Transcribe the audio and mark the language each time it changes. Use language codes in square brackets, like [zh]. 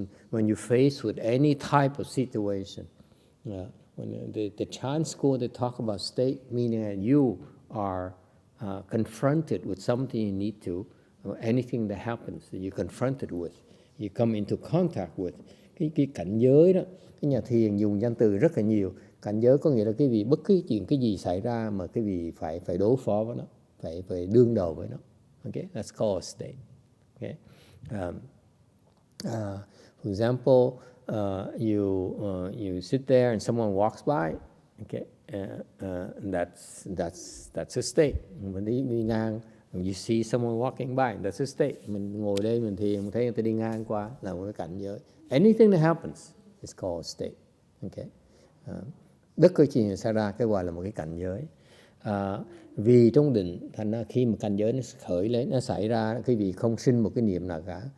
[en] When you face with any type of situation. When the Chan school, they talk about state, meaning that you are confronted with something you need to, or anything that happens that you're confronted with, you come into contact with. [vi] Cái cảnh giới đó, cái nhà thiền dùng danh từ rất là nhiều. Cảnh giới có nghĩa là cái vị bất cứ chuyện cái gì xảy ra mà cái vị phải đối phó với nó, phải đương đầu với nó. [en] Okay, that's called a state. Okay. For example, you sit there and someone walks by. Okay, that's a state. [vi] Mình đi ngang, [en] you see someone walking by, that's a state. [vi] Mình ngồi đây mình thiền, mình thấy người ta đi ngang qua là một cái cảnh giới. [en] Anything that happens is called a state. [vi] Okay, bất cứ chuyện xảy ra cái gọi là một cái cảnh giới. Vì trong định, thành ra khi mà cảnh giới nó khởi lên, nó xảy ra, cái vị không sinh một cái niệm nào cả.